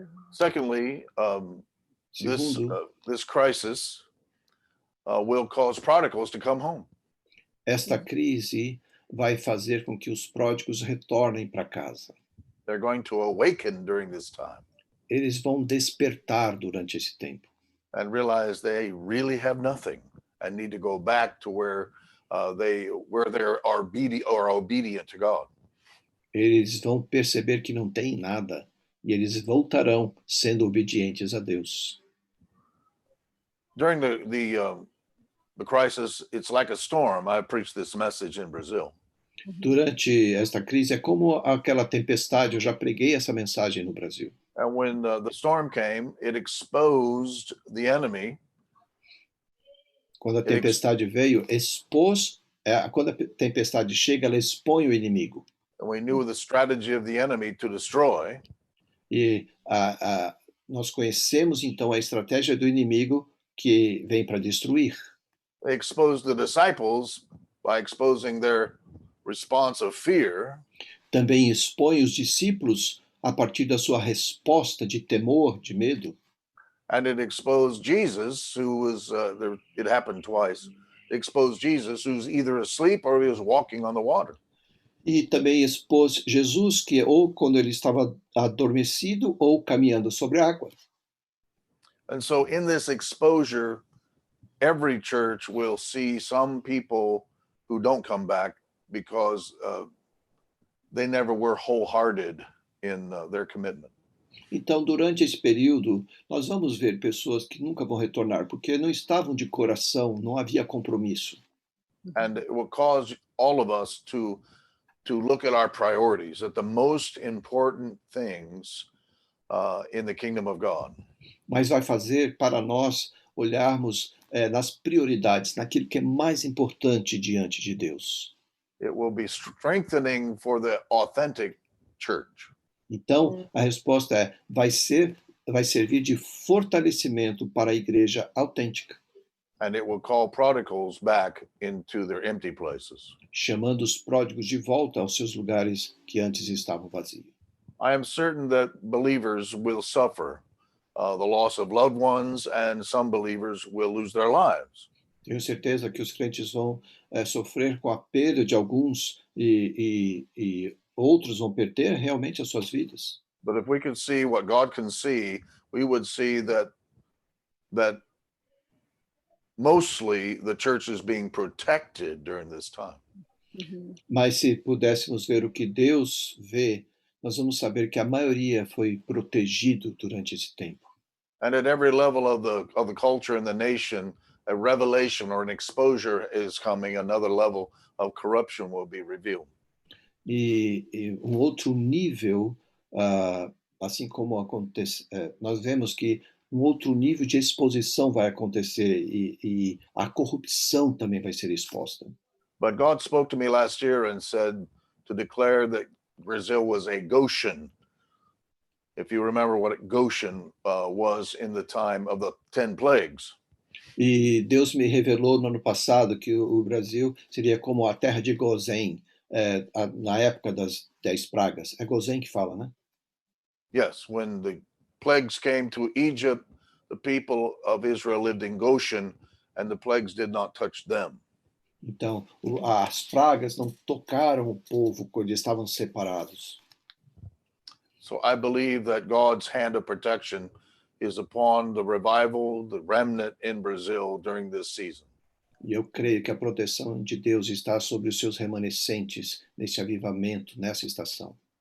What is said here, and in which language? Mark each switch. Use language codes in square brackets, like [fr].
[en] Secondly, this crisis will cause prodigals to come home. [pt] Esta crise vai fazer com que os pródigos retornem para casa. [en] They're going to awaken during this time. [pt] Eles vão despertar durante esse tempo. [en] And realize they really have nothing and need to go back to where they are obedient to God. [pt] Eles vão perceber que não têm nada e eles voltarão sendo obedientes a Deus. [en] During the crisis, it's like a storm. I preached this message in Brazil. [pt] Durante esta crise é como aquela tempestade, eu já preguei essa mensagem no Brasil. [en] And when the storm came, it exposed the enemy. [pt] Quando a tempestade veio, quando a tempestade chega, ela expõe o inimigo. [en] And we knew the strategy of the enemy to destroy. [pt] E nós conhecemos então a estratégia do inimigo que vem para destruir. [en] They exposed the disciples by exposing their response of fear. [pt] Também expõe os discípulos a partir da sua resposta de temor, de medo. [en] And it exposed Jesus, who was, it happened twice, it exposed Jesus, who's either asleep or he was walking on the water. [pt] E também expôs Jesus, que ou quando ele estava adormecido ou caminhando sobre a água. [en] And so in this exposure, every church will see some people who don't come back because they never were wholehearted in their commitment. [pt] Então, durante esse período, nós vamos ver pessoas que nunca vão retornar, porque não estavam de coração, não havia compromisso. [en] And it will cause all of us to look at our priorities, at the most important things in the kingdom of God. [pt] mas vai fazer para nós olharmos nas prioridades, naquilo que é mais importante diante de Deus. [en] It will be strengthening for the authentic church. [pt] Então, a resposta é: vai servir de fortalecimento para a igreja autêntica, [en] And it will call prodigals back into their empty places. [pt] chamando os pródigos de volta aos seus lugares que antes estavam vazios. [en] I am certain that believers will suffer the loss of loved ones, and some believers will lose their lives. [pt] Tenho certeza que os crentes vão sofrer com a perda de alguns e outros vão perder realmente as suas vidas. [en] But if we could see what God can see, we would see that mostly the church is being protected during this time. [pt] Mas se pudéssemos ver o que Deus vê, nós vamos saber que a maioria foi protegido durante esse tempo. [en] And at every level of the culture and the nation, a revelation or an exposure is coming. Another level of corruption will be revealed. [pt] E um outro nível, assim como acontece, nós vemos que um outro nível de exposição vai acontecer e a corrupção também vai ser exposta. [en] But God spoke to me last year and said to declare that Brazil was a Goshen. If you remember what Goshen was in the time of the 10 plagues. [pt] E Deus me revelou no ano passado que o Brasil seria como a terra de Gozém, na época das 10 pragas. É Gozém que fala, né? [en] Yes, when the plagues came to Egypt, the people of Israel lived in Goshen, and the plagues did not touch them. [pt] Então, as pragas não tocaram o povo quando eles estavam separados. [en] So I believe that God's hand of protection is upon the revival, the remnant in Brazil during this season. [pt] E eu creio que a proteção de Deus está sobre os seus remanescentes nesse avivamento, nessa estação.